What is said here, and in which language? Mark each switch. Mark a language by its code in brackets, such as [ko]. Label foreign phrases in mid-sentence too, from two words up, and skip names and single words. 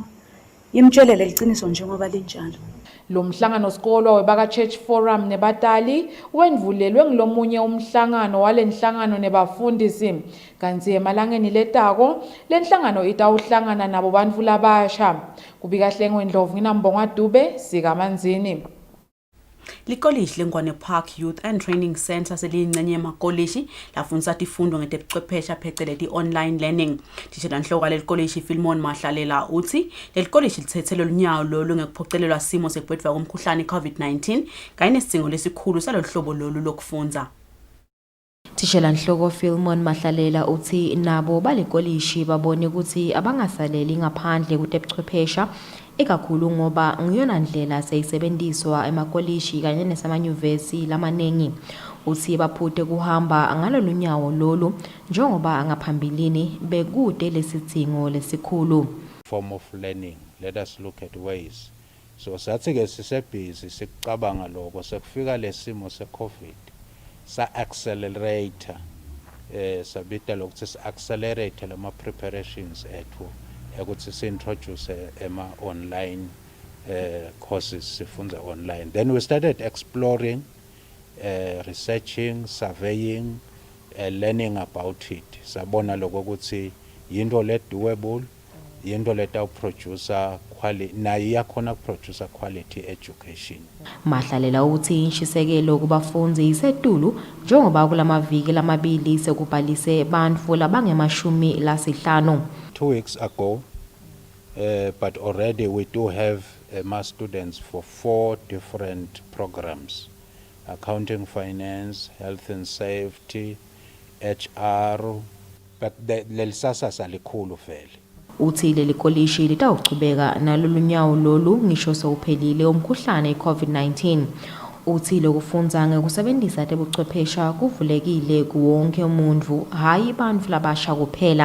[ss] Imtshelele liciniso njengoba linjalo. Lo mhlangano sikolwa webaka Church Forum nebatali wendvulelwe ngilomunye umhlangano walenhlangano nebafundisi. Kanti emalangeni letako lenhlangano itawuhlangana nabo bantfu labasha. Kubika Hlengwe Ndlovu nginambonga Dube sikamanzini. Likolishi lengwane Park Youth and Training Center seliyingcenye yemakolishi lafundisa tifundo ngetebuchwepheshe phecelezi [en] online learning. [ss] Tishela nhloka lelikolishi Filmon Mahlalela uthi lelikolishi lithethelwe lunyawo lolu ngekuphocelelwa simo sekubhedwa komkhuhlane COVID-19 kanye nesidingo lesikhulu saloluhlobo lolu lokufundza. Tishela nhloko Filmon Mahlalela uthi nabo balekolishi babone ukuthi abangasaleli ngaphandle kutebuchwephesha ikakhulu ngoba ngiyona ndlela seyisebenziswa emakolishi kanye nesamanyuvesi lamanengi. Uthi baphute kuhamba ngalolunyawo lolu njengoba ngaphambilini bekude lesidingo lesikhulu. [en] Form of learning, let us look at ways. [ss] So sathi ke sisebhizi sikucabanga lokho sekufika lesimo seCovid sa accelerator sabita lokuthi si accelerate lama preparations ethu ukuthi si introduce ema [en] online courses [ss] sifunda online. [en] Then we started exploring, researching, surveying, learning about it. [ss] Sabona lokho ukuthi yinto le doable, yinto leta [en] producer quality [ss] na iyakhona [en] producer quality education. [ss] Mahlalela uthi inshisekelo kubafundi isetulu njengoba kulamaviki lamabili sekubhalise bantfu labangemashumi lasihlanu. [en] 2 weeks ago, but already we do have mass students for 4 different programs: accounting, finance, health and safety, HR. [ss] But lelisasa salikhulu vele. Uthi leli kolishi litawuchubeka nalolunyawo lolu ngisho sewuphelile umkhuhlane iCovid-19. Uthi lokufundza ngekusebenzisa tebuchwephesha kuvulekile kuwonke umuntu, hayi bantfu labasha kuphela.